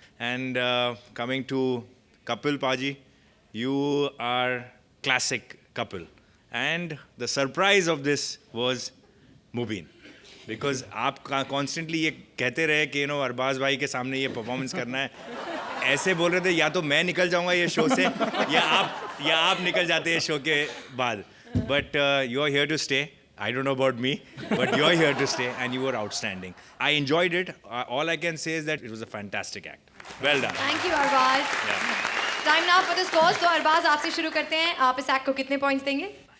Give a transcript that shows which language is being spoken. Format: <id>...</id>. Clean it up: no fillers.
<en>and coming to</en> <hi>Kapil पाजी,</hi> <en>you are classic couple, and the surprise of this was Mubin, because</en> <hi>आप constantly ये कहते रहे कि अरबाज भाई के सामने ये परफॉर्मेंस करना है, ऐसे बोल रहे थे या तो मैं निकल जाऊंगा ये शो से या आप निकल जाते हैं शो के बाद,</hi> <en>but you are here to stay. I don't know about me, but you're here to stay, and you were outstanding. I enjoyed it. All I can say is that it was a fantastic act. Well done. Thank you Arbaaz. Time now for the scores.</en> <hi>तो अरबाज, आपसे शुरू करते हैं। आप इस act को कितने points देंगे?</hi>